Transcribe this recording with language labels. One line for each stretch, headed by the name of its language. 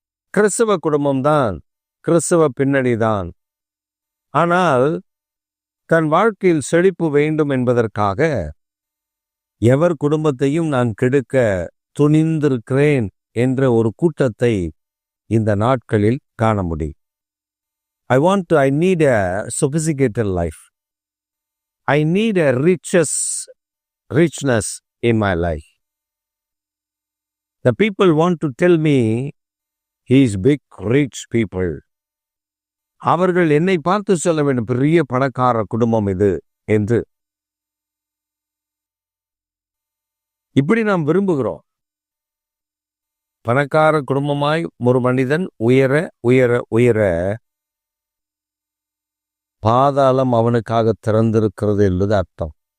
Tamil: கிறிஸ்தவ குடும்பம்தான், கிறிஸ்தவ பின்னணிதான். ஆனால் தன் வாழ்க்கையில் செழிப்பு வேண்டும் என்பதற்காக எவர் குடும்பத்தையும் நான் கெடுக்க துணிந்திருக்கிறேன் என்ற ஒரு கூட்டத்தை இந்த நாட்களில் காண முடியும்.
English: I need a sophisticated life. I need a richness in my life. The people want to tell me he is big, rich people.
Tamil: அவர்கள் என்னை பார்த்து சொல்ல வேண்டும், பெரிய பணக்கார குடும்பம் இது என்று. இப்படி நாம் விரும்புகிறோம். பணக்கார குடும்பமாய் ஒரு மனிதன் உயர உயர உயர பாதாளம் அவனுக்காக திறந்திருக்கிறது என்பது அர்த்தம்.